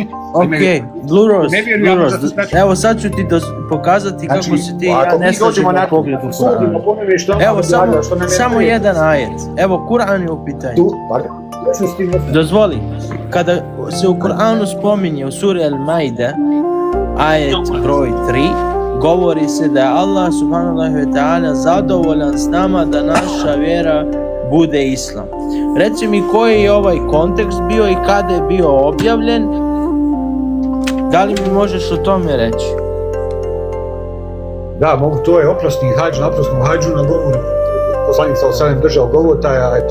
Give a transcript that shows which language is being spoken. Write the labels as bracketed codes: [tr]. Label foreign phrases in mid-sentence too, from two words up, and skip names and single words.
[bs] Ok, Blue Rose, evo sad ću ti pokazati kako si ti i ja ne slažemo u pogledu Kur'ana. Evo samo jedan ajet. Evo, Kur'an je u pitanju. Dozvoli, kada se u Kur'anu spominje u suri Al-Maide, ajet broj 3, govori se da je [ar] Allah subhanahu wa ta'ala [bs] zadovoljan s nama da naša vjera bude islam. Reci mi koji je ovaj kontekst bio i kada je bio objavljen, da li mi možeš o tome reći? Da, mogu, to je oprosni hađ, na oprosnom hađu na govoru poslanik sa osanem držao govotaja, eto.